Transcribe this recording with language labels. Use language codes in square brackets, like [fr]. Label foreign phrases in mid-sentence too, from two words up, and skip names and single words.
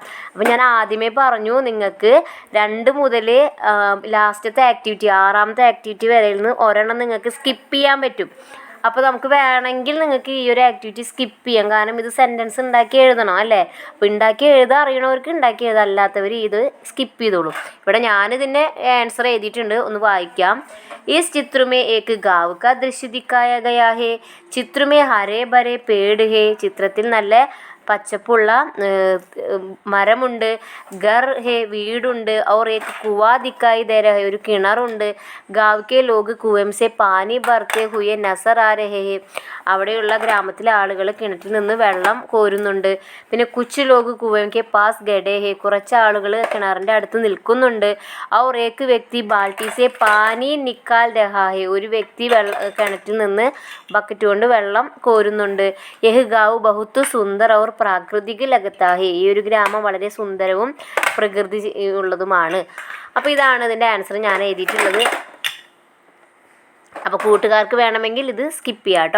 [ml] അപ്പോൾ ഞാൻ ആദ്യമേ പറഞ്ഞു നിങ്ങൾക്ക് 2 മുതൽ ലാസ്റ്റത്തെ ആക്ടിവിറ്റി 6ാമത്തെ ആക്ടിവിറ്റി വരെയിൽ നിന്ന് ഒരെണ്ണം നിങ്ങൾക്ക് സ്കിപ്പ് ചെയ്യാൻ പറ്റും. അപ്പോൾ നമുക്ക് വേണമെങ്കിൽ നിങ്ങൾക്ക് ഈ ഒരു ആക്ടിവിറ്റി സ്കിപ്പ് ചെയ്യാം, കാരണം ഇത് സെൻറ്റൻസ് ഉണ്ടാക്കി എഴുതണം അല്ലേ. അപ്പോൾ ഉണ്ടാക്കി എഴുതാൻ അറിയണവർക്ക് ഉണ്ടാക്കി എഴുതാം, അല്ലാത്തവർ ഇത് സ്കിപ്പ് ചെയ്തോളൂ. ഇവിടെ ഞാനിതിൻ്റെ ആൻസർ എഴുതിയിട്ടുണ്ട്, ഒന്ന് വായിക്കാം. [hi] इस चित्र में एक गाँव का दृश्य दिखाया गया है. चित्र में हरे भरे पेड़ है. [ml] ചിത്രത്തിൽ നല്ല പച്ചപ്പുള്ള മരമുണ്ട്. [hi] घर है വീടുണ്ട്. और एक कुआं दिखाई दे रहा है. [ml] ഒരു കിണറുണ്ട്. [hi] गाँव के लोग कुएं से पानी भरते हुए नजर आ रहे हैं. [ml] അവിടെയുള്ള ഗ്രാമത്തിലെ ആളുകൾ കിണറ്റിൽ നിന്ന് വെള്ളം കോരുന്നുണ്ട്. [hi] പിന്നെ कुछ लोग कुएँ के पास खड़े हैं. [ml] കുറച്ച് ആളുകൾ കിണറിൻ്റെ അടുത്ത് നിൽക്കുന്നുണ്ട്. [hi] और एक व्यक्ति बाल्टी से पानी निकाल रहा है. [ml] ഒരു വ്യക്തി കിണറ്റിൽ നിന്ന് ബക്കറ്റ് കൊണ്ട് വെള്ളം കോരുന്നുണ്ട്. [hi] यह गाँव बहुत सुंदर और प्राकृतिक लगता है. [ml] ഈ ഒരു ഗ്രാമം വളരെ സുന്ദരവും പ്രകൃതി ഉള്ളതുമാണ്. അപ്പോൾ ഇതാണ് ഇതിൻ്റെ ആൻസർ ഞാൻ എഴുതിയിട്ടുള്ളത്. അപ്പോൾ കൂട്ടുകാർക്ക് വേണമെങ്കിൽ ഇത് സ്കിപ്പ് ചെയ്യാം കേട്ടോ.